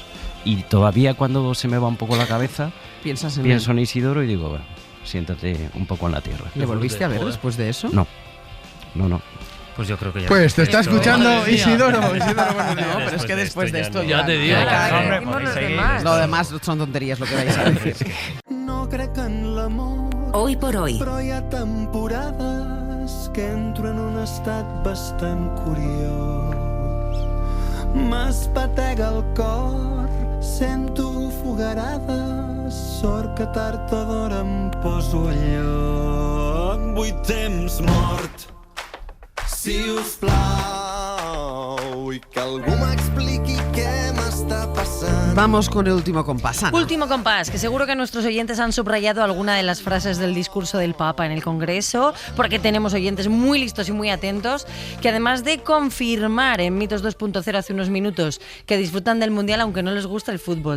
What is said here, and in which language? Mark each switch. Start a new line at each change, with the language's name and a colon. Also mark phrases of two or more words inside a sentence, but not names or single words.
Spanish: Y todavía cuando se me va un poco la cabeza, pienso en Isidoro y digo, bueno, siéntate un poco en la tierra. ¿Le volviste a ver después de eso? No. Pues yo creo que ya... Pues te está escuchando Isidoro. No, pero es que después de esto ya te digo. Lo demás son tonterías lo que vais a decir.
Catalan: No crec en l'amor.
Spanish: Hoy por hoy.
Catalan: Però hi ha temporades que entro en un estat bastant curiós. M'espatega el cor, sento fogarades, sort que tard o d'hora em poso a lloc. Vull temps mort, si us plau, i que algú m'expliqui què m'està passant.
Spanish: Vamos con el último compás, Ana. Último compás, que seguro que nuestros oyentes han subrayado alguna de las frases del discurso del Papa en el Congreso, porque tenemos oyentes muy listos y muy atentos, que además de confirmar en Mitos 2.0 hace unos minutos que disfrutan del Mundial aunque no les gusta el fútbol.